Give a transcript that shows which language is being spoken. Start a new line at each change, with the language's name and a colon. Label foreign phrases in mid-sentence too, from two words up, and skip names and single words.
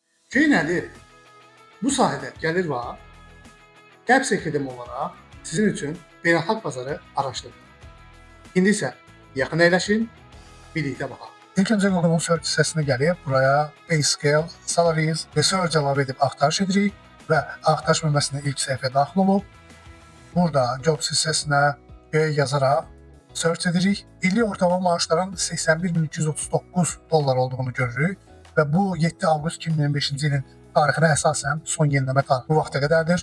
Azerbaijani: QA nədir? Bu sahədə gəlir var, qərb sekretim olaraq sizin üçün beynəlxalq bazarı araşdırın. İndi isə yaxın əyləşin, birlikdə baxaq. İlk öncə Google-un search hissəsinə gəlib, buraya
English: pay scale, salaries, research
Azerbaijani: əlavə edib axtarış edirik və axtarış bölməsinə ilk səhifəyə daxil olub, burada jobs hissəsinə yazaraq search edirik. İllik ortalama maaşların 81.239 dollar olduğunu görürük və bu 7 avqust 2025-ci ilin tarixinə əsasən son yeniləmə tarihi bu vaxta qədərdir.